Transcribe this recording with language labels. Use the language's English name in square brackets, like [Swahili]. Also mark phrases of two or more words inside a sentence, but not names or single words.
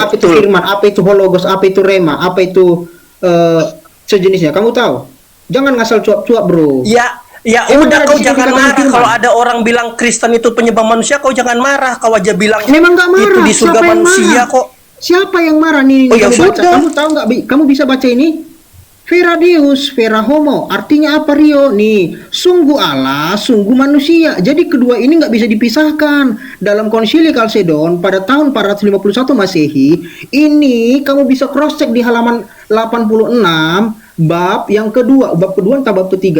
[Indonesian] Apa itu firman? Apa itu hologos? Apa itu rema? Apa itu sejenisnya? Kamu tahu? Jangan ngasal cuap-cuap, bro. Ya udah, kau jangan marah kalau ada orang bilang Kristen itu penyembah manusia, kau jangan marah. Kau aja bilang memang nggak marah. Itu di surga manusia kok. Siapa yang marah nih? Oh, ya kamu baca. sudah. Kamu tahu nggak? Kamu bisa baca ini? [Latin] Vera Deus, vera homo. [Indonesian] Artinya apa, Rio? Nih, sungguh Allah, sungguh manusia. Jadi kedua ini nggak bisa dipisahkan. Dalam konsili Kalsedon pada tahun 451 Masehi, ini kamu bisa [English] cross check [Indonesian] di halaman 86. Bab yang kedua, bab kedua entah bab ketiga.